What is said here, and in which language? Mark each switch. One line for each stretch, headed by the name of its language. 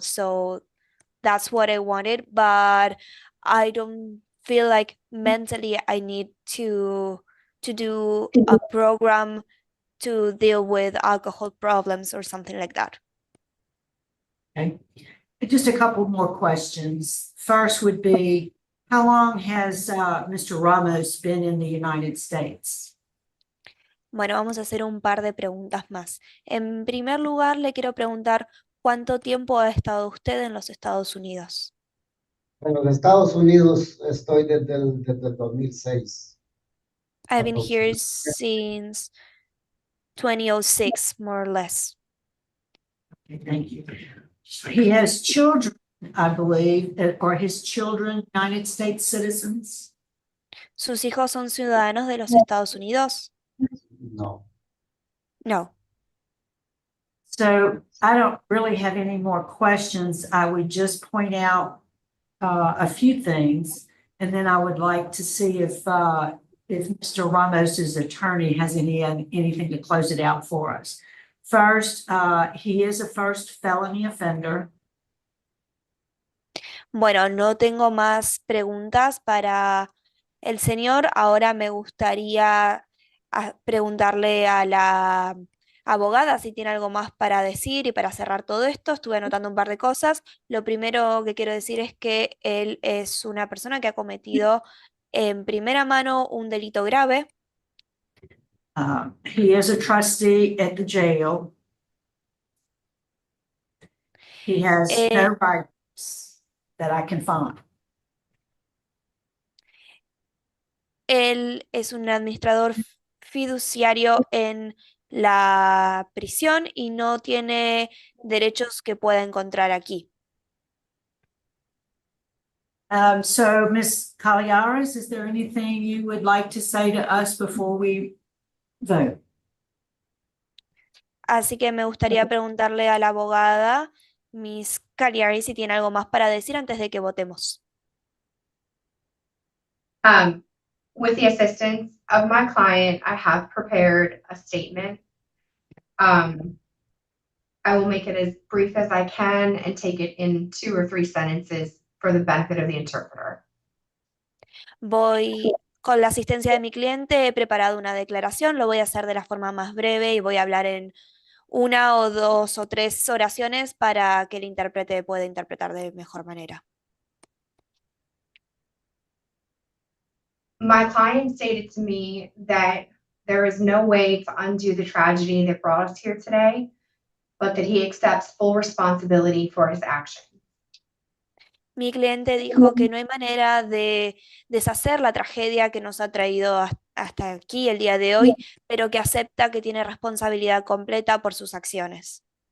English: So that's what I wanted, but I don't feel like mentally I need to do a program to deal with alcohol problems or something like that. Okay, just a couple more questions. First would be, how long has Mr. Ramos been in the United States?
Spanish: Bueno, vamos a hacer un par de preguntas más. En primer lugar, le quiero preguntar, ¿cuánto tiempo ha estado usted en los Estados Unidos? En los Estados Unidos estoy desde el 2006.
English: I've been here since 2006, more or less. Okay, thank you. He has children, I believe, or his children, United States citizens?
Spanish: ¿Sus hijos son ciudadanos de los Estados Unidos? No.
English: No. So I don't really have any more questions. I would just point out a few things, and then I would like to see if Mr. Ramos's attorney has anything to close it out for us. First, he is a first felony offender.
Spanish: Bueno, no tengo más preguntas para el señor. Ahora me gustaría preguntarle a la abogada si tiene algo más para decir y para cerrar todo esto. Estuve anotando un par de cosas. Lo primero que quiero decir es que él es una persona que ha cometido en primera mano un delito grave.
English: He is a trustee at the jail. He has no rights that I can find.
Spanish: Él es un administrador fiduciario en la prisión y no tiene derechos que pueda encontrar aquí.
English: So, Ms. Caliares, is there anything you would like to say to us before we vote?
Spanish: Así que me gustaría preguntarle a la abogada, Miss Cagliari, si tiene algo más para decir antes de que votemos.
English: With the assistance of my client, I have prepared a statement. I will make it as brief as I can and take it in 2 or 3 sentences for the benefit of the interpreter.
Spanish: Con la asistencia de mi cliente, he preparado una declaración, lo voy a hacer de la forma más breve y voy a hablar en 1 o 2 o 3 oraciones para que el intérprete pueda interpretar de mejor manera.
English: My client stated to me that there is no way to undo the tragedy that brought us here today, but that he accepts full responsibility for his actions.
Spanish: Mi cliente dijo que no hay manera de deshacer la tragedia que nos ha traído hasta aquí el día de hoy, pero que acepta que tiene responsabilidad completa por sus acciones.